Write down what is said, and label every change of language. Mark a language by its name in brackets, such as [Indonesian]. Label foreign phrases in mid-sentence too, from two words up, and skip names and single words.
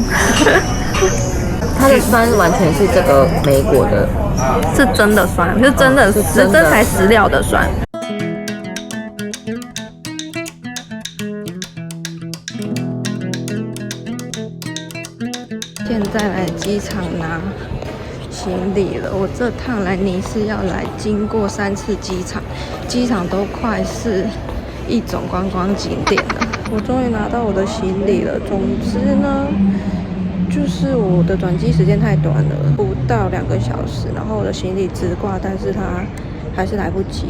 [Chinese] 它的酸完全是這個莓果的，是真的酸，是真的是真材實料的酸。现在來機場拿行李了。我這趟來尼斯要來經過3次機場，機場都快是一種觀光景點了。我終於拿到我的行李了。總之呢，就是我的轉機時間太短了，不到2個小時，然後我的行李直掛，但是它還是來不及。